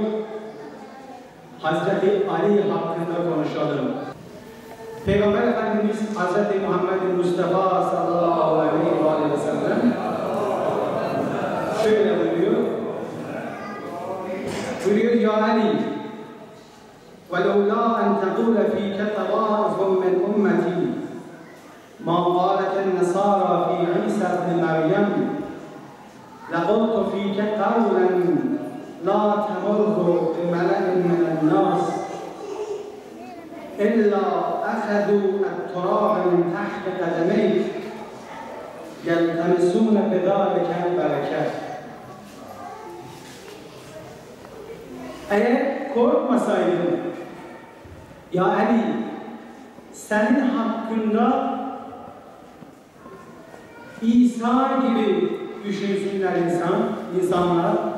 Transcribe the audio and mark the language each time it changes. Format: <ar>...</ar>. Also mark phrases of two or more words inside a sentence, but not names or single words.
<tr>Hazreti Ali hakkında konuşalım. Peygamber Efendimiz Hazreti Muhammed Mustafa</tr> <ar>صلى الله عليه وسلم</ar> <tr>şöyle buyuruyor. Buyuruyor ya Ali</tr> <ar>وَلَوْلَا أَنْ تَقُولَ ف۪يكَ طَوَائِفٌ مِنْ أُمَّتِي مَا قَالَتَ النَّصَارَى ف۪ي عِيسَى بْنِ مَرْيَمْ لَقُلْتُ ف۪يكَ قَوْلًا لَا تَمُرْهُ بِمَلَئٍ مِنَ النَّاسِ إِلَّا أَخَذُوا التُّرَابَ مِنْ تَحْتِ قَدَمَيْكَ يَلْتَمِسُونَ بِذَٰلِكَ الْبَرَكَةَ.</ar> <tr>Eğer korkmasaydın, ya Ali, senin hakkında İsa gibi düşünsünler insanlar.</tr>